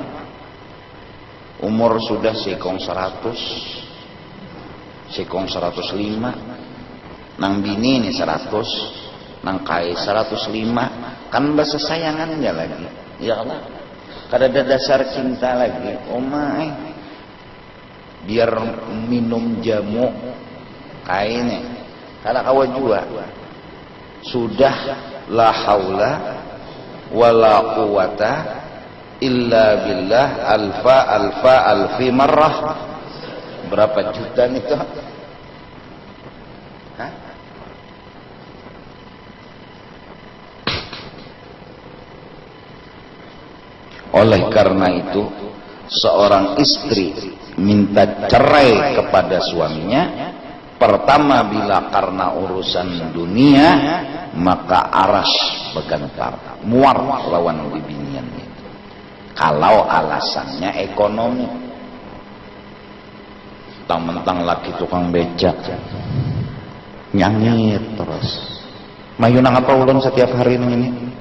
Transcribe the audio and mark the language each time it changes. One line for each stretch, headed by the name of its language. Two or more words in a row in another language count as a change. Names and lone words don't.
Banjar: Umur sudah sekong 100, sekong 105, nang bini ini 100, nang kai 105, kan bahasa sayangannya lagi.
Arabic: يا الله,
Banjar: kada ada dasar cinta lagi. Biar minum jamu kainnya, kada kawa jua.
Arabic: Sudah لا حول ولا قوة إلا بالله ألف مرة.
Banjar: Berapa juta itu? Hah? Oleh karena itu, seorang istri minta cerai kepada suaminya, pertama bila karena urusan dunia, maka aras bergentar, muar lawan bibiniannya. Kalau alasannya ekonomi, mentang-mentang laki tukang becak, nyangit terus. Mayunang apa ulun setiap hari ini?